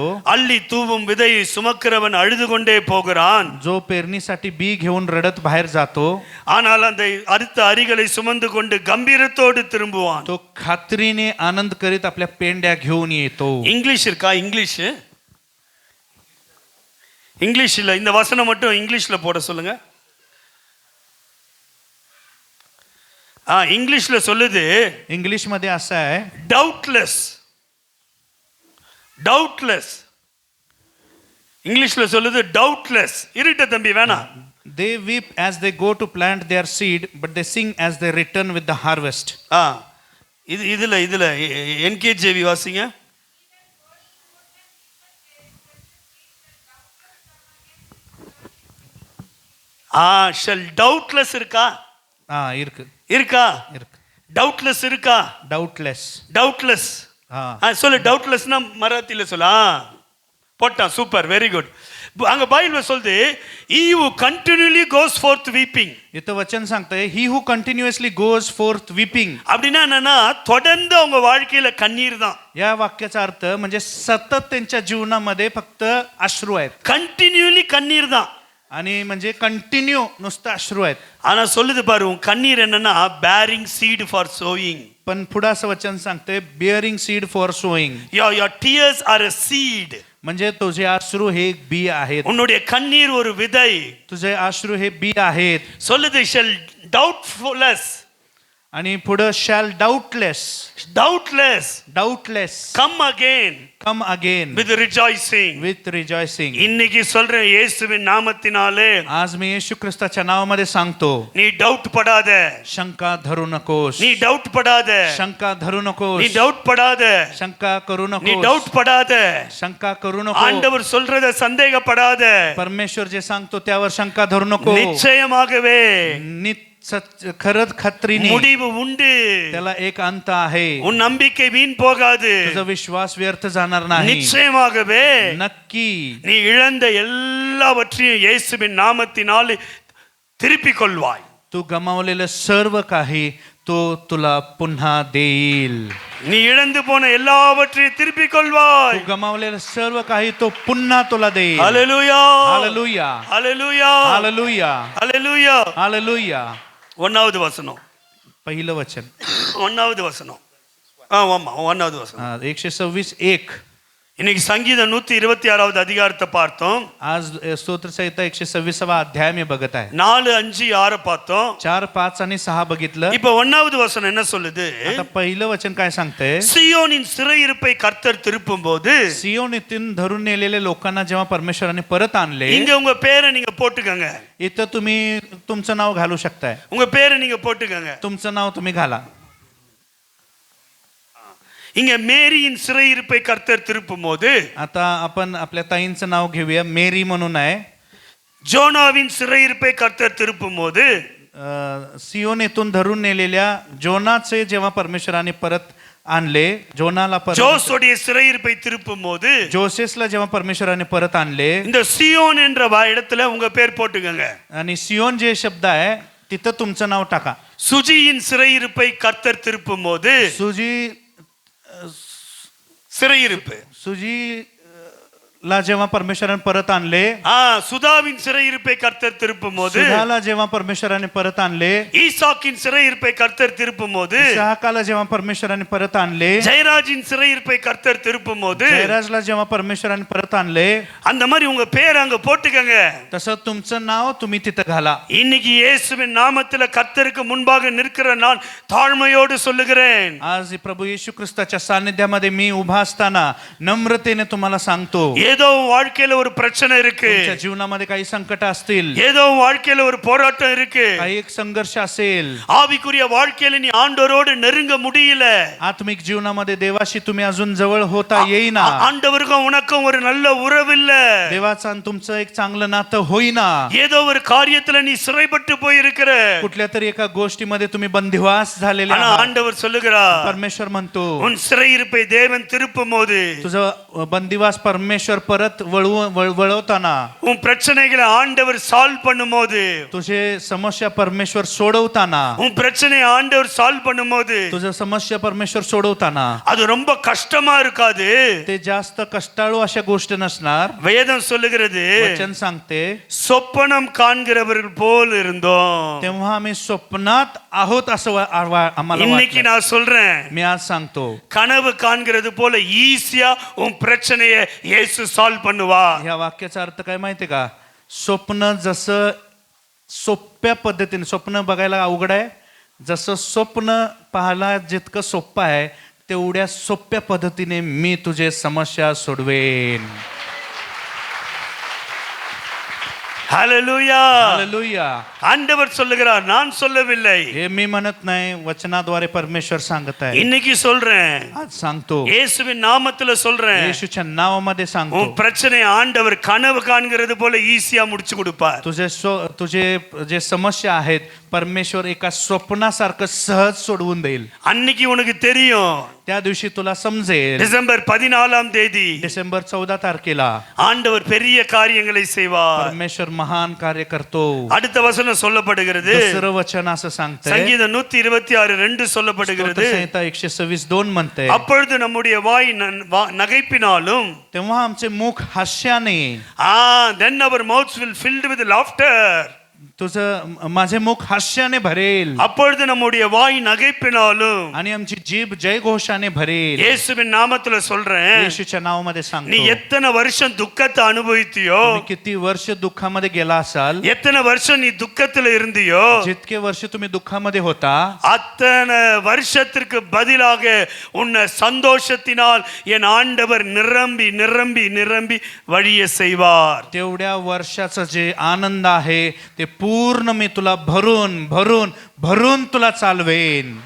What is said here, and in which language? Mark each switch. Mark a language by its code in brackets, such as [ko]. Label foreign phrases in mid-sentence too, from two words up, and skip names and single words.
[ta] அள்ளி தூவும் விதையை சுமக்கிறவன் அழுது கொண்டே போகிறான். [mr] जो पेरणीसाठी बी घेऊन रडत बाहेर जातो, [ta] ஆனால் அந்த அறுத்த அரிகளை சுமந்து கொண்டு கம்பீரத்தோடு திரும்புவான். [mr] तो खात्रीने आनंद करीत आपल्या पेंड्या घेऊन येतो. [ta] இங்கிலீஷ் இருக்கா? இங்கிலீஷ்ல இந்த வசனம் மட்டும் இங்கிலீஷ்ல போட சொல்லுங்க. இங்கிலீஷ்ல சொல்லுது, [mr] इंग्लिश मध्ये असं आहे, [ta] டவுட்லெஸ். டவுட்லெஸ் இங்கிலீஷ்ல சொல்லுது டவுட்லெஸ். இருட்ட தம்பி வேணாம். [en] they weep as they go to plant their seed, but they sing as they return with the harvest. [ta] இதுல என்கேஜேவி வாசிங்க. [en] shall doubtless [ta] இருக்கா? இருக்கு இருக்கா? இருக்கு. டவுட்லெஸ் இருக்கா? [en] doubtless. [ta] டவுட்லெஸ். சொல்லு டவுட்லெஸ்னா மராத்தில சொல்லா போட்டான். சூப்பர், [en] very good. [ta] அங்க பைபிள் சொல்லுது, [en] he who continually goes forth weeping. [mr] इथं वचन सांगतंय, [en] he who continuously goes forth weeping. [ta] அப்படின்னா என்னன்னா தொடர்ந்து அவங்க வாழ்க்கையில கண்ணீர் தான். [mr] या वाक्याचा अर्थ म्हणजे सतत त्यांच्या जीवनामध्ये फक्त अश्रू आहेत. [ta] கண்டினியூலி கண்ணீர் தான். [mr] आणि म्हणजे कंटिन्यू नुसतं अश्रू आहेत. [ta] ஆனா சொல்லுது பாரு, உன் கண்ணீர் என்னன்னா [en] bearing seed for sowing. [mr] पण पुढं असं वचन सांगतंय, [en] bearing seed for sowing. your tears are a seed. [mr] म्हणजे तुझे अश्रू हे एक बी आहेत. [ta] உன்னுடைய கண்ணீர் ஒரு விதை. [mr] तुझे अश्रू हे बी आहेत. [en] சொல்லுது shall doubtfulness. [mr] आणि पुढं [en] shall doubtless. doubtless come again with rejoicing. with rejoicing. [ta] இன்னைக்கு சொல்றேன் இயேசுவின் நாமத்தினாலே, [mr] आज मी येशू ख्रिस्ताच्या नावामध्ये सांगतो, [ta] நீ டவுட் படாத. [mr] शंका धरू नकोस. [ta] நீ டவுட் படாத. [mr] शंका धरू नकोस. [ta] நீ டவுட் படாத. [mr] शंका करू [ta] நீ [mr] नकोस. [ta] டவுட் படாத. [mr] शंका करू नको. [ta] ஆண்டவர் சொல்றத சந்தேகப்படாத. [mr] परमेश्वर जे सांगतो त्यावर शंका धरू नको. [ta] நிச்சயமாகவே [mr] खरंच खात्रीने [ta] முடிவு உண்டு. [mr] त्याला एक अंत आहे. [ta] உன் நம்பிக்கை வீண் போகாது. [mr] तुझा विश्वास व्यर्थ जाणार नाही. [ta] நிச்சயமாகவே [mr] नक्की [ta] நீ இழந்த எல்லாவற்றையும் இயேசுவின் நாமத்தினால் திருப்பிக் கொள்வாய். [mr] तू गमावलेलं सर्व काही तो तुला पुन्हा देईल. [ta] நீ இழந்து போன எல்லாவற்றையும் திருப்பிக் கொள்வாய். [mr] तू गमावलेलं सर्व काही तो पुन्हा तुला देईल. [ta] ஹalleluya, [mr] हालेलुया, [ta] ஹalleluya, [mr] हालेलुया, [ta] ஹalleluya. [mr] हालेलुया. [ta] 1வது வசனம். [mr] पहिलं वचन. [ta] 1வது வசனம். ஆமா 1வது வசனம். 126:1. இன்னைக்கு சங்கீதம் 126வது அதிகாரத்தை பார்த்தோம். [mr] आज स्तोत्र संहिता 126वा अध्याय मी बघत आहे. [ta] 4, 5, 6 பார்த்தோம். [mr] 4, 5 आणि 6 बघितलं. [ta] இப்ப 1வது வசனம் என்ன சொல்லுது? [mr] आता पहिलं वचन काय सांगते? [ta] सियोनिன் சிறையிருப்பை கர்த்தர் திருப்பும் போது, [mr] सियोनीतून धरून नेलेल्या लोकांना जेव्हा परमेश्वराने परत आणले, [ta] இங்க உங்க பேரை நீங்க போட்டுக்கங்க. [mr] इथं तुम्ही तुमचं नाव घालू शकताय. [ta] உங்க பேரை நீங்க போட்டுக்கங்க. [mr] तुमचं नाव तुम्ही घाला. [ta] இங்க மேரியின் சிறையிருப்பை கர்த்தர் திருப்பும் போது, [mr] आता आपण आपल्या ताईंचं नाव घेऊया. मेरी म्हणून आहे. [ta] ஜோனாவின் சிறையிருப்பை கர்த்தர் திருப்பும் போது, [mr] सियोनीतून धरून नेलेल्या जोनाचे जेव्हा परमेश्वराने परत आणले, जोनाला परत, [ta] ஜோஸுடைய சிறையிருப்பை திருப்பும் போது, [mr] जोसेसला जेव्हा परमेश्वराने परत आणले, [ta] இந்த सियोन என்ற இடத்துல உங்க பேர் போட்டுக்கங்க. [mr] आणि सियोन जे शब्द आहे तिथं तुमचं नाव टाका. [ta] சுஜியின் சிறையிருப்பை கர்த்தர் திருப்பும் போது, சிறையிருப்பு [mr] सुजीला जेव्हा परमेश्वराने परत आणले, [ta] சுதாவின் சிறையிருப்பை கர்த்தர் திருப்பும் போது, [mr] सुधाला जेव्हा परमेश्वराने परत आणले, [ta] ஈசாக்கின் சிறையிருப்பை கர்த்தர் திருப்பும் போது, [mr] इसहाकाला जेव्हा परमेश्वराने परत आणले, [ta] ஜெயராஜின் சிறையிருப்பை கர்த்தர் திருப்பும் போது, [mr] जयराजला जेव्हा परमेश्वराने परत आणले, [ta] அந்த மாதிரி உங்க பேர் अங்க போட்டுக்கங்க. [mr] तसं तुमचं नाव तुम्ही तिथं घाला. [ta] இன்னைக்கு இயேசுவின் நாமத்துல கர்த்தருக்கு முன்பாக நிற்கிற நான் தாழ்மையோடு சொல்லுகிறேன். [mr] आज प्रभू येशू ख्रिस्ताच्या सानिध्यामध्ये मी उभा असताना नम्रतेने तुम्हाला सांगतो, [ta] ஏதோ வாழ்க்கையில ஒரு பிரச்சனை இருக்கு, [mr] तुमच्या जीवनामध्ये काही संकट असतील, [ta] ஏதோ வாழ்க்கையில ஒரு போராட்டம் இருக்கு, [mr] काही एक संघर्ष असेल, [ta] ஆவிக்குரிய வாழ்க்கையில நீ ஆண்டவரோடு நெருங்க முடியல, [mr] आत्मिक जीवनामध्ये देवाशी तुम्ही अजून जवळ होता येईना, [ta] ஆண்டவருக்கும் உனக்கும் ஒரு நல்ல உறவு இல்ல, [mr] देवाचं आणि तुमचं एक चांगलं नातं होईना, [ta] ஏதோ ஒரு காரியத்துல நீ சிறைப்பட்டு போயிருக்கிற, [mr] कुठल्या तरी एका गोष्टीमध्ये तुम्ही बंदिवास झालेले [ta] ஆனா [mr] आहात. [ta] ஆண்டவர் சொல்லுகிறார், [mr] परमेश्वर म्हणतो, [ta] உன் சிறையிருப்பை தேவன் திருப்பும் போது, [mr] तुझं बंदिवास परमेश्वर परत वळवताना, [ta] உன் பிரச்சனைகளை ஆண்டவர் சால்வ் பண்ணும் போது, [mr] तुझे समस्या परमेश्वर सोडवताना, [ta] உன் பிரச்சனையை ஆண்டவர் சால்வ் பண்ணும் போது, [mr] तुझं समस्या परमेश्वर सोडवताना, [ta] அது ரொம்ப கஷ்டமா இருக்காது. [mr] ते जास्त कष्टाळू अशा गोष्ट नसणार. [ta] வேதம் சொல்லுகிறது, [mr] वचन सांगते, [ta] சொப்பனம் காண்கிறவர்கள் போல் இருந்தோம். [mr] तेव्हा आम्ही स्वप्नात आहोत असं आम्हाला [ta] இன்னைக்கு [mr] वाटलं. [ta] நான் சொல்றேன், [mr] मी आज सांगतो, [ta] கனவு காண்கிறது போல ஈஸியா உன் பிரச்சனையை இயேசு சால்வ் பண்ணுவா. [mr] ह्या वाक्याचा अर्थ काय माहितीये का? स्वप्न जसं सोप्या पद्धतीने, स्वप्न बघायला अवघड आहे, जसं स्वप्न पाहायला जितकं सोपं आहे, तेवढ्या सोप्या पद्धतीने मी तुझे समस्या सोडवेन. [ta] ஹalleluya. [mr] हालेलुया. [ta] ஆண்டவர் சொல்லுகிறார், நான் சொல்லவில்லை. [mr] हे मी म्हणत नाही, वचनाद्वारे परमेश्वर सांगत आहे. [ta] இன்னைக்கு சொல்றேன், [mr] आज सांगतो, [ta] இயேசுவின் நாமத்துல சொல்றேன், [mr] येशूच्या नावामध्ये [ta] உன் [mr] सांगतो, [ta] பிரச்சனை ஆண்டவர் கனவு காண்கிறது போல ஈஸியா முடிச்சு கொடுப்பார். [mr] तुझे जे समस्या आहेत परमेश्वर एका स्वप्नासारखं सहज सोडवून देईल. [ta] அன்னைக்கு உனக்கு தெரியும், [mr] त्या दिवशी तुला समजेल, [ta] டிசம்பர் 14ஆம் தேதி [mr] डिसेंबर 14 तारखेला [ta] ஆண்டவர் பெரிய காரியங்களை செய்வார். [mr] परमेश्वर महान कार्य करतो. [ta] அடுத்த வசனம் சொல்லப்படுகிறது, [mr] दुसरं वचन असं सांगतंय, [ta] சங்கீதம் 126:2 சொல்லப்படுகிறது, [mr] स्तोत्र संहिता 126:2 म्हणते, [ta] அப்பொழுது நம்முடைய வாய் நகைப்பினாலும், [mr] तेव्हा आमचे मुख हास्याने, [en] then our mouths will filled with laughter. [mr] तुझं माझे मुख हास्याने भरेल, [ta] அப்பொழுது நம்முடைய வாய் நகைப்பினாலும். [mr] आणि आमची जीभ जयघोषाने भरेल. [ta] இயேசுவின் நாமத்துல சொல்றேன், [mr] येशूच्या नावामध्ये [ta] நீ [mr] सांगतो, [ta] எத்தனை வருஷம் துக்கத்தை அனுபவித்தியோ, [mr] तुम्ही किती वर्ष दुःखामध्ये गेला असाल, [ta] எத்தனை வருஷம் நீ துக்கத்துல இருந்தியோ, [mr] जितके वर्ष तुम्ही दुःखामध्ये होता, [ta] அத்தனை வருஷத்திற்கு பதிலாக உன்னை சந்தோஷத்தினால் என் ஆண்டவர் நிரம்பி நிரம்பி நிரம்பி வழிய செய்வார். [mr] तेवढ्या वर्षाचं जे आनंद आहे ते पूर्ण मी तुला भरून भरून भरून तुला चालवेन.